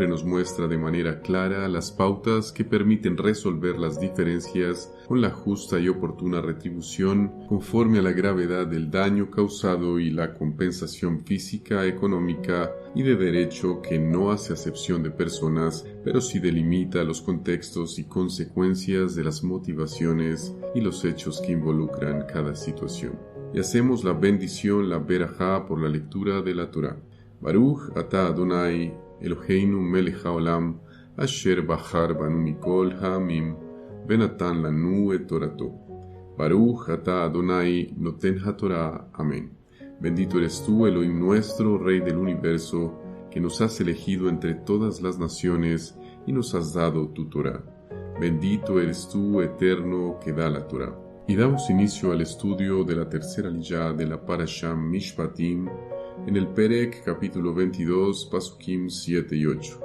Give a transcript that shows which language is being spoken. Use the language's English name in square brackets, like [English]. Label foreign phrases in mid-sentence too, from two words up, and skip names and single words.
[Spanish] nos muestra de manera clara las pautas que permiten resolver las diferencias con la justa y oportuna retribución conforme a la gravedad del daño causado y la compensación física, económica y de derecho que no hace acepción de personas, pero sí delimita los contextos y consecuencias de las motivaciones y los hechos que involucran cada situación. Y hacemos la bendición, la berajá, por la lectura de la Torá. [Hebrew] ברוך אתה אדני אלהינו מלך העולם אשר בחר בנו מכל העמים ונתן לנו את תורתו. ברוך אתה אדני נותן התורה. [Spanish] Amén. Bendito eres tú, Elohim nuestro, Rey del Universo, que nos has elegido entre todas las naciones y nos has dado tu Torah. Bendito eres tú, Eterno, que da la Torah. Y damos inicio al estudio de la tercera aliyá de la Parashá Mishpatim, en el Perek capítulo 22, Pasukim 7 y 8.